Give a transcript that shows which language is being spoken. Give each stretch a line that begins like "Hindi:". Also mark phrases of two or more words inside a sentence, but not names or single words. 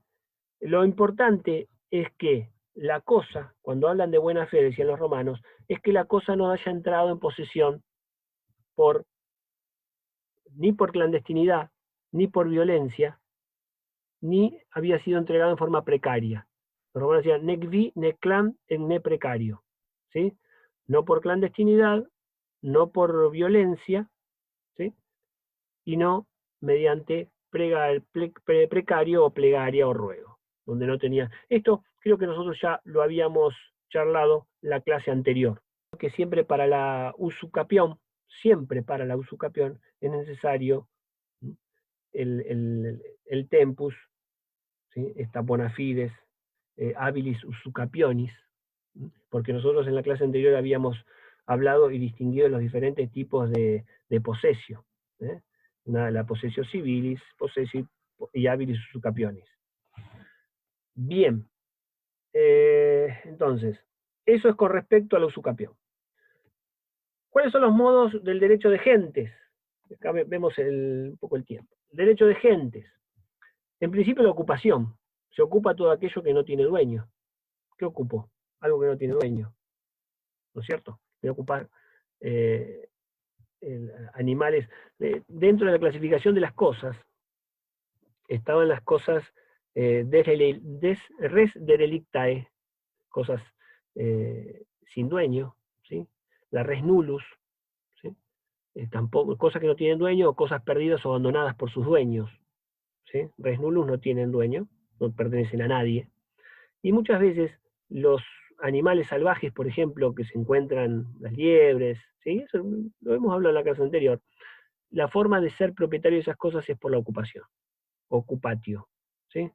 Spanish: Lo importante es que la cosa, cuando hablan de buena fe, decían los romanos, es que la cosa no haya entrado en posesión ni por clandestinidad, ni por violencia, ni había sido entregado en forma precaria. Los romanos decían,
Latin: nec vi, nec clam, et ne precario. ¿Sí?
Spanish: No por clandestinidad, no por violencia, ¿sí? Y no mediante precario o plegaria o ruego, donde no tenía. Esto creo que nosotros ya lo habíamos charlado la clase anterior, que siempre para la usucapión, es necesario el tempus, ¿sí?
Latin: Esta bona fides, habilis usucapionis,
Spanish: porque nosotros en la clase anterior habíamos hablado y distinguido los diferentes tipos de posesio. La
Latin: posesio civilis,
Spanish: posesio y
Latin: habilis usucapionis.
Spanish: Bien, entonces, eso es con respecto a la usucapión. ¿Cuáles son los modos del derecho de gentes? Acá vemos un poco el tiempo. Derecho de gentes. En principio la ocupación. Se ocupa todo aquello que no tiene dueño. ¿Qué ocupo? Algo que no tiene dueño. ¿No es cierto? Voy a ocupar animales. Dentro de la clasificación de las cosas, estaban las cosas
Latin: res derelictae,
Spanish: cosas sin dueño, ¿sí?
Latin: La res nullus,
Spanish: ¿sí? Tampoco, cosas que no tienen dueño, o cosas perdidas o abandonadas por sus dueños, ¿sí?
Latin: Res nullus
Spanish: no tienen dueño, no pertenecen a nadie. Y muchas veces los animales salvajes, por ejemplo, que se encuentran, las liebres, ¿sí? Eso lo hemos hablado en la clase anterior, la forma de ser propietario de esas cosas es por la ocupación, ocupatio, ¿sí?